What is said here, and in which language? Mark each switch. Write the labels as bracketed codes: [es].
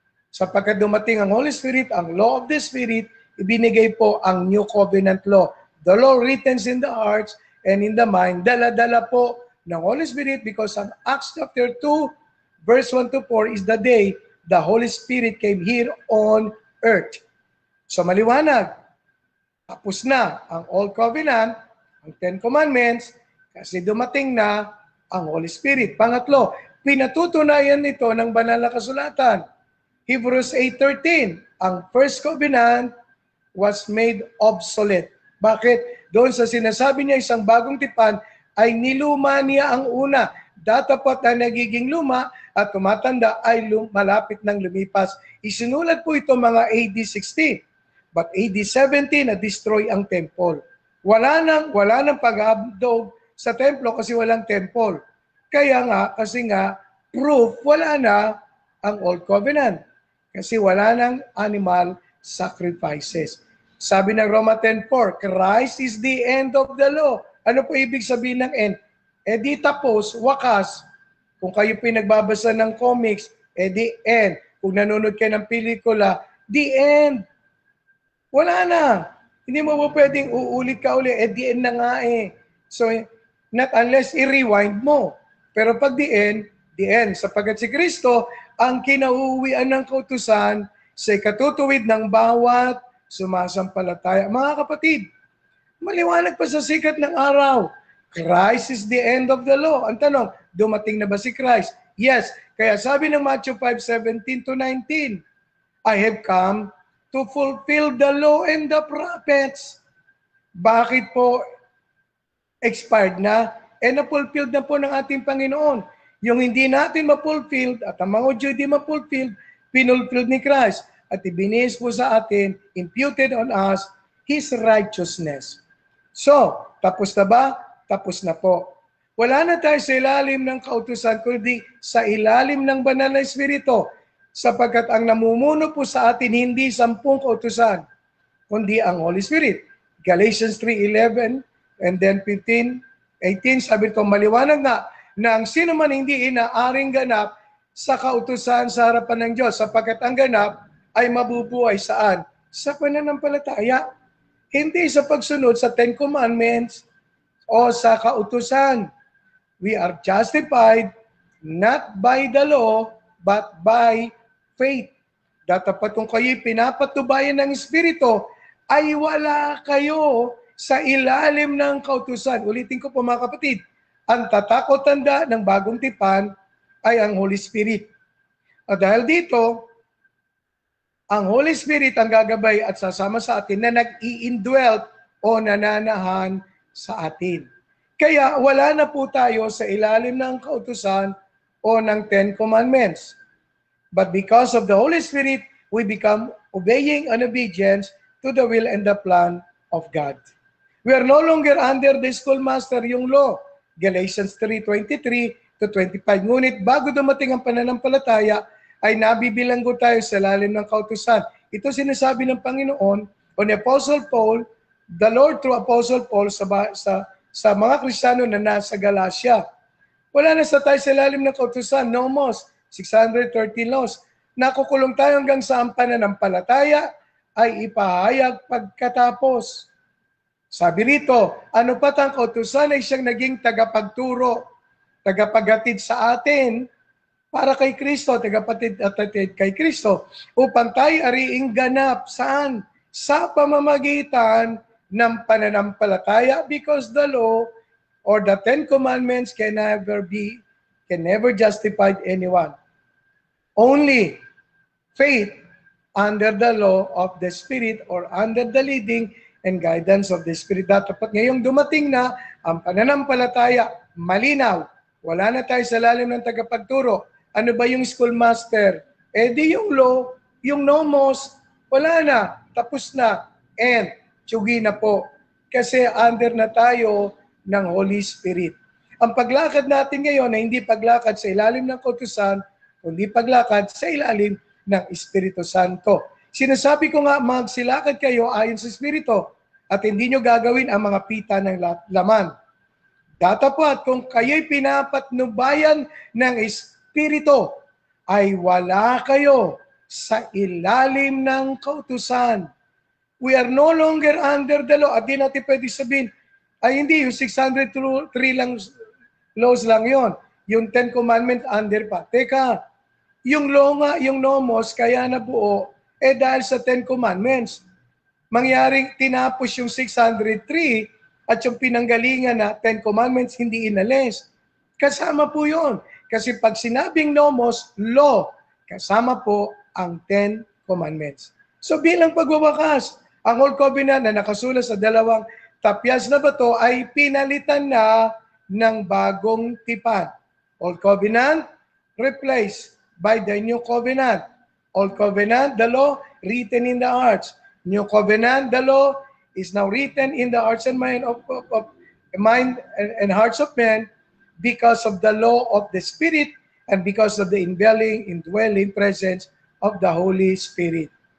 [tl] Sapagkat dumating ang Holy Spirit, ang [en] law of the Spirit, [tl] ibinigay po ang New Covenant law. [en] The law written in the hearts and in the mind, [tl] dala-dala po ng [en] Holy Spirit because ang Acts chapter 2, verse 1 to 4 is the day the Holy Spirit came here on earth. [tl] So maliwanag, tapos na ang Old Covenant, ang 10 Commandments, kasi dumating na ang Holy Spirit. Pangatlo, pinatutunayan nito ng banal na kasulatan. [en] Hebrews 8:13, ang first covenant was made obsolete. [tl] Bakit? Doon sa sinasabi niya isang bagong tipan, ay niluma niya ang una. Datapot na nagiging luma at tumatanda ay malapit ng lumipas. Isinulat po ito mga AD 60. [en] But AD 70 [tl] na-destroy ang temple. Wala nang pag-abdog sa templo kasi walang temple. Kaya nga, proof, wala na ang Old Covenant. Kasi wala nang animal sacrifices. [en] Sabi ng Roma 10:4, Christ is the end of the law. [tl] Ano po ibig sabihin ng end? Di tapos, wakas. Kung kayo pinagbabasa ng comics, di end. Kung nanonood kayo ng pelikula, the end. Wala na. Hindi mo po pwedeng uulit ka uli. The end na nga eh. So, not unless i-rewind mo. Pero pag the end. Sapagkat si Kristo, ang kinauuwian ng kautusan sa ikatutuwid ng bawat sumasampalataya. Mga kapatid, maliwanag pa sa sikat ng araw. [en] Christ is the end of the law. [tl] Ang tanong, dumating na ba si Christ? [en] Yes. Kaya sabi ng Matthew 5:17-19, I have come to fulfill the law and the prophets. [tl] Bakit po expired na? Na-fulfilled na po ng ating Panginoon. Yung hindi natin ma-fulfilled at ang mga Diyo di ma-fulfilled, pinulfilled ni Christ. At ibinihis po sa atin, [en] imputed on us, His righteousness. [tl] So, tapos na ba? Tapos na po. Wala na tayo sa ilalim ng kautusan, kundi sa ilalim ng banal na Espiritu. Sapagkat ang namumuno po sa atin hindi 10 kautusan, kundi ang Holy Spirit. Galatians 3:11 and then 15:18, sabi ito, maliwanag na ang sino man hindi inaaring ganap sa kautusan sa harapan ng Diyos, sapagkat ang ganap ay mabubuhay saan? Sa pananampalataya. Hindi sa pagsunod sa 10 Commandments o sa kautusan. [en] We are justified not by the law, but by faith. [tl] Datapat kung kayo'y pinapatubayan ng Espiritu, ay wala kayo sa ilalim ng kautusan. Ulitin ko po mga kapatid, ang tatakot-tanda ng bagong tipan ay ang Holy Spirit. At dahil dito, ang Holy Spirit ang gagabay at sasama sa atin na nag-i-indwelt o nananahan sa atin. Kaya wala na po tayo sa ilalim ng kautusan o ng 10 Commandments. [en] But because of the Holy Spirit, we become obeying and obedience to the will and the plan of God. We are no longer under the schoolmaster, yung law. Galatians 3:23-25. [tl] Ngunit bago dumating ang pananampalataya, ay nabibilanggo tayo sa lalim ng kautusan. Ito sinasabi ng Panginoon o ni Apostle Paul, [en] the Lord through Apostle Paul [tl] sa mga Kristiyano na nasa Galacia. Wala na sa tayo sa lalim ng kautusan, nomos, 613 laws. Nakukulong tayo hanggang sa ang pananampalataya ay ipahayag pagkatapos. Sabi rito, ano pa ang kautusan ay siyang naging tagapagturo, tagapaghatid sa atin para kay Kristo, tagapatid kay Kristo, upang tayo ariing ganap. Saan? Sa pamamagitan ng pananampalataya, [en] because the law or the 10 Commandments can never justify anyone. Only faith under the law of the Spirit or under the leading and guidance of the Spirit. [tl] Dapat ngayong dumating na ang pananampalataya, malinaw, wala na tayo sa lalim ng tagapagturo. Ano ba yung schoolmaster? Di yung law, yung nomos, wala na, tapos na, and tsugi na po. Kasi under na tayo ng Holy Spirit. Ang paglakad natin ngayon ay hindi paglakad sa ilalim ng kautusan, kundi paglakad sa ilalim ng Espiritu Santo. Sinasabi ko nga, magsilakad kayo ayon sa Espiritu at hindi nyo gagawin ang mga pita ng laman. Datapat kung kayo'y pinapatnubayan ng Espiritu, ay wala kayo sa ilalim ng kautusan. [en] We are no longer under the law. [tl] At di natin pwede sabihin, ay hindi, yung 603 lang, laws lang yon. Yung 10 Commandments under pa. Teka, yung law nga, yung nomos, kaya nabuo, dahil sa 10 Commandments. Mangyaring tinapos yung 603 at yung pinanggalingan na 10 Commandments hindi inalis. Kasama po yun. Kasi pag sinabing nomos, law, kasama po ang 10 Commandments. So bilang pagwawakas, ang Old Covenant na nakasulat sa dalawang tapyas na bato ay pinalitan na ng bagong tipan. [en] Old Covenant replaced by the New Covenant. Old Covenant, the law, written in the hearts. New Covenant, the law, is now written in the hearts and mind and hearts of men because of the law of the Spirit and because of the indwelling presence of the Holy Spirit.